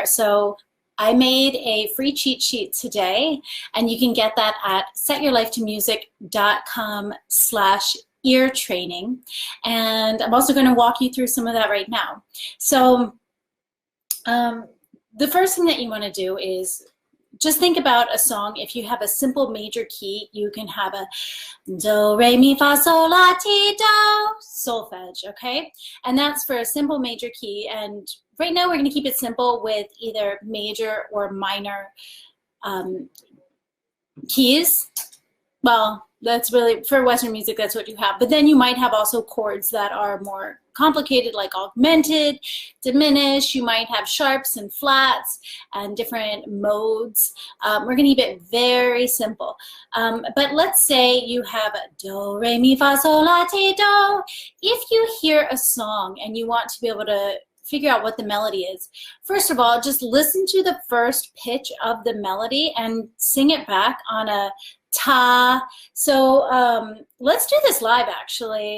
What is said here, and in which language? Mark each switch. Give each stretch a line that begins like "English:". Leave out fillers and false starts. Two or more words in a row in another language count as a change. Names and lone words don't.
English: So I made a free cheat sheet today, and you can get that at setyourlifetomusic.com/ear training. And I'm also going to walk you through some of that right now. So the first thing that you want to do is just think about a song. If you have a simple major key, you can have a do, re, mi, fa, sol, la, ti, do, solfege, okay? And that's for a simple major key. And right now we're going to keep it simple with either major or minor keys. Well, that's really, for Western music, that's what you have. But then you might have also chords that are more complicated, like augmented, diminished. You might have sharps and flats and different modes. We're going to keep it very simple. But let's say you have a do, re, mi, fa, sol, la, ti, do. If you hear a song and you want to be able to figure out what the melody is, first of all, just listen to the first pitch of the melody and sing it back on a ta. So let's do this live, actually.